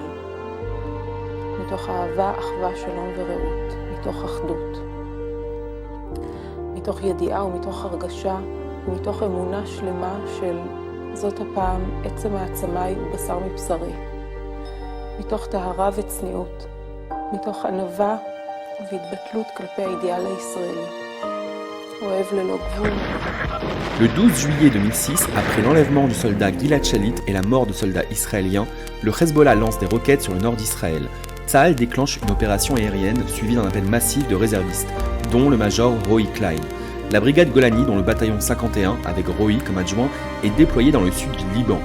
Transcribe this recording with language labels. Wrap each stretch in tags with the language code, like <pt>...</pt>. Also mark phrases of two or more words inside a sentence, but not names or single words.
<he>מתוך אהבה, אחווה, שלום ורעות, מתוך אחדות, מתוך ידיעה ומתוך הרגשה ומתוך אמונה שלמה של זאת הפעם עצם העצמיי ובשר מבשרי, מתוך טהרה וצניעות, מתוך ענווה והתבטלות כלפי האידיאל הישראלי, אוהב ללא גבול.</he> <fr>Le 12 juillet 2006, après l'enlèvement du soldat Gilad Shalit et la mort de soldats israéliens, le Hezbollah lance des roquettes sur le nord d'Israël. Tsahal déclenche une opération aérienne suivie d'un appel massif de réservistes, dont le major Roy Klein. La brigade Golani, dont le bataillon 51, avec Roy comme adjoint, est déployée dans le sud du Liban.</fr>